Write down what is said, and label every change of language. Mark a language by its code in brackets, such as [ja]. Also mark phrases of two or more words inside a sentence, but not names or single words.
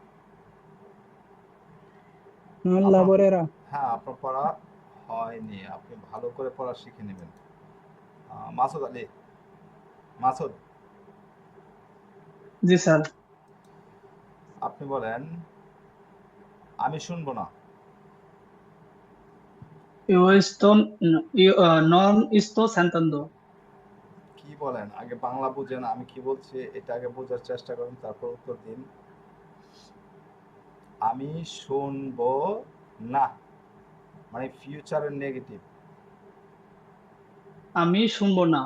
[it] non [bn] আপনার, [it] lavorerà। [bn] হ্যাঁ, আপনার পড়া হয়নি, আপনি ভালো করে পড়া শিখে নেবেন। মাসুদ আলী, মাসুদ, জি স্যার। আপনি বলেন আমি শুনবো না। [it] Non sto sentendo। [bn] কি বলেন? আগে বাংলা বুঝেন, আমি কি বলছি এটা আগে বোঝার চেষ্টা করুন, তারপর উত্তর দিন। আমি শুনবো না মানে [en] future negative. [bn] আমি শুনবো না।